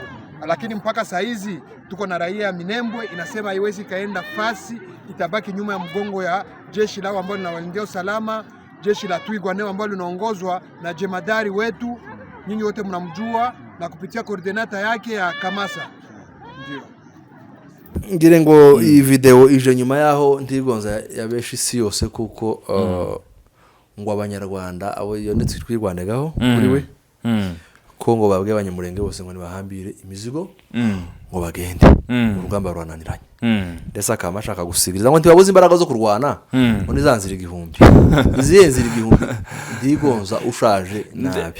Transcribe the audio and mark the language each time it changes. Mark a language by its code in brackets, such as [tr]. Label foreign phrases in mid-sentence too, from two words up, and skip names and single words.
[sw] Lakini mpaka saa hizi tuko na raia ya Minembwe inasema haiwezi kaenda fasi, itabaki nyuma ya mgongo ya jeshi lao ambalo linawalindia usalama, jeshi la Twirwaneho ambalo linaongozwa na jemadari wetu, nyinyi wote mnamjua, na kupitia koordinata yake ya Kamasa. [rw] ngire ngo iyi video ije nyuma yaho Ntigonza yabesha isi yose kuko ngo abanyarwanda abo yonetse Twirwaneho kuri we ko ngo babwiye abanyamurenge bose ngo ntibahambire imizigo ngo bagende urugamba rurananiranye ndetse akaba ashaka gusigiriza ngo ntibabuze imbaraga zo kurwana ngo nizanzira igihumbi iziyenzira igihumbi ndigonza ushaje nabi